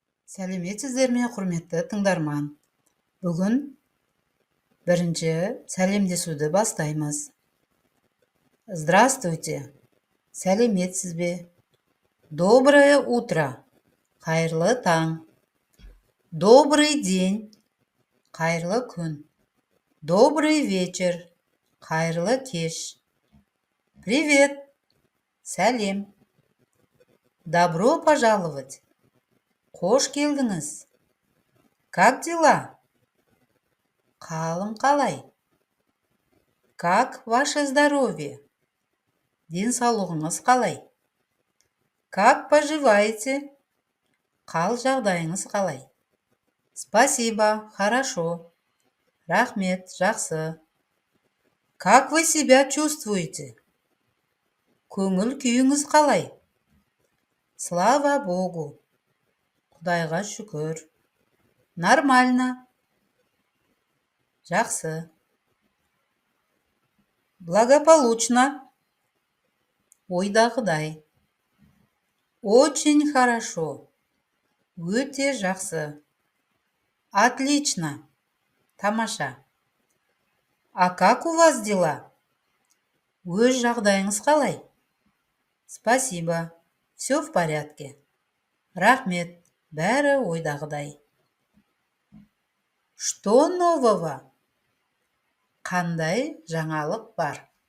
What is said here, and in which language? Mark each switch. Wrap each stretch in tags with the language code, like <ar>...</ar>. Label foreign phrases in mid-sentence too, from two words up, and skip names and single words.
<kk>Сәлеметсіздер ме, құрметті тыңдарман? Бүгін бірінші сәлемдесуді бастаймыз. Здравствуйте. Сәлеметсіз бе?</kk> <ru>Доброе утро.</ru> <kk>Қайырлы таң.</kk> <ru>Добрый день.</ru> <kk>Қайырлы күн.</kk> <ru>Добрый вечер.</ru> <kk>Қайырлы кеш.</kk> <ru>Привет. Сәлем. Добро пожаловать.</ru> <kk>Қош келдіңіз.</kk> <ru>Как дела?</ru> <kk>Қалың қалай?</kk> <ru>Как ваше здоровье?</ru> <kk>Денсаулығыңыз қалай?</kk> <ru>Как поживаете?</ru> <kk>Қал жағдайыңыз қалай?</kk> <ru>Спасибо, хорошо.</ru> <kk>Рахмет, жақсы.</kk> <ru>Как вы себя чувствуете?</ru> <kk>Көңіл күйіңіз қалай?</kk> <ru>Слава Богу.</ru> <kk>Құдайға шүкір. Нормально. Жақсы. Благополучно. Ойдағыдай.</kk> <ru>Очень хорошо.</ru> <kk>Өте жақсы. Отлично. Тамаша.</kk> <ru>А как у вас дела?</ru> <kk>Өз жағдайыңыз қалай?</kk> <ru>Спасибо. Все в порядке.</ru> <kk>Рахмет. Бәрі ойдағыдай.</kk> <ru>Что нового?</ru> <kk>Қандай жаңалық бар?</kk>